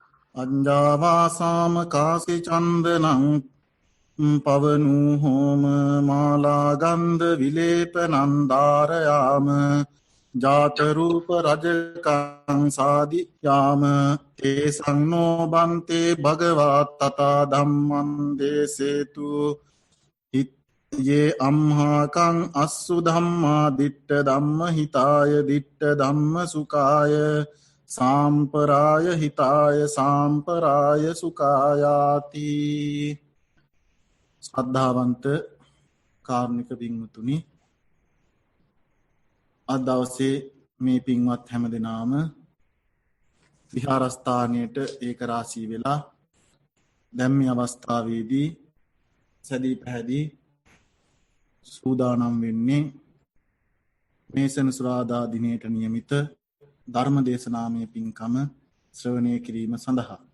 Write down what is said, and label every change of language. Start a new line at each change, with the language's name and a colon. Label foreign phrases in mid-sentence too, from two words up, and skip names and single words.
Pali: අඤ්ඤාවාසාම කාසි චන්දනං පවනු හෝම මාලා ගන්ධ විලේපනං ධාරයාම ජාත රූප රජකං සාදියාම තේ සංනෝ බන්තේ භගවා තථා ධම්මං දේසේතු යේ අම්හාකං අස්සු ධම්මා දිට්ඨ ධම්ම හිතාය දිට්ඨ ධම්ම සුඛාය සාම්පරාය හිතාය සාම්පරාය සුඛායාති.
Sinhala: ශ්‍රද්ධාවන්ත කාරුණික පින්වතුනි, අද දවසේ මේ පින්වත් හැම දෙනාම විහාරස්ථානයට ඒකරාශී වෙලා දැන් මේ අවස්ථාවේදී සැදී පැහැදී සූදානම් වෙන්නේ මේ සෙනසුරාදා දිනයට නියමිත ධර්ම දේශනාමය පින්කම ශ්‍රවණය කිරීම සඳහා.